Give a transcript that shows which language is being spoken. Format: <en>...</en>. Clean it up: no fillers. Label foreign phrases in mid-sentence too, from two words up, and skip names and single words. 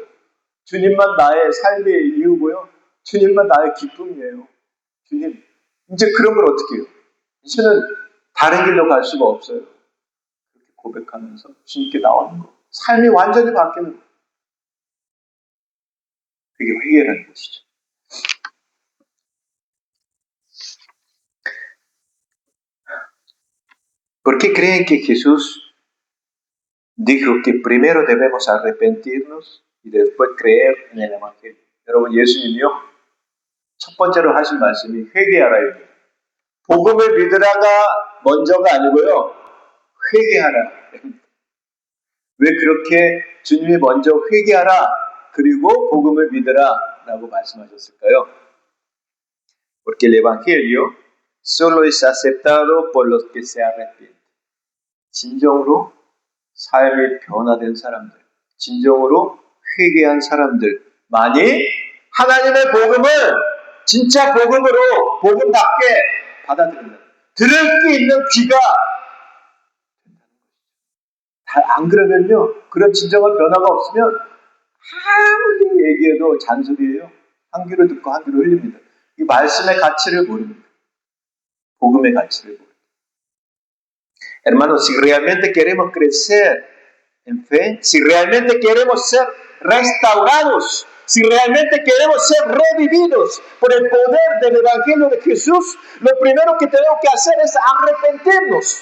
<ko>주님만 나의 삶의 이유고요. 주님만 나의 기쁨이에요. 주님, 이제 그런 걸 어떻게 해요? 이제는 다른 길로 갈 수가 없어요. 그렇게 고백하면서 주님께 나오는 거. 삶이 완전히 바뀌는 거. 그게 회개라는 것이죠.</ko> <es>¿Por qué creen que Jesús dijo que primero debemos arrepentirnos y después creer en el Evangelio?</es> <ko>여러분, 예수님이요, 첫 번째로 하신 말씀이 회개하라입니다. 복음을 믿으라가 먼저가 아니고요, 회개하라. 왜 그렇게 주님이 먼저 회개하라, 그리고 복음을 믿으라 라고 말씀하셨을까요?</ko> <es>Porque el Evangelio solo es aceptado por los que se arrepienten.</es> <ko>진정으로 삶이 변화된 사람들, 진정으로 회개한 사람들만이 하나님의 복음을 진짜 복음으로, 복음답게 받아들인다. 들을 게 있는 귀가 안 그러면요, 그런 진정한 변화가 없으면 아무리 얘기해도 잔소리예요. 한 귀로 듣고 한 귀로 흘립니다. 이 말씀의 가치를 모릅니다. 복음의 가치를 모릅니다.</ko> <es>Hermanos, si realmente queremos crecer en fe, si realmente queremos ser restaurados, si realmente queremos ser revividos por el poder del Evangelio de Jesús, lo primero que tenemos que hacer es arrepentirnos.</es>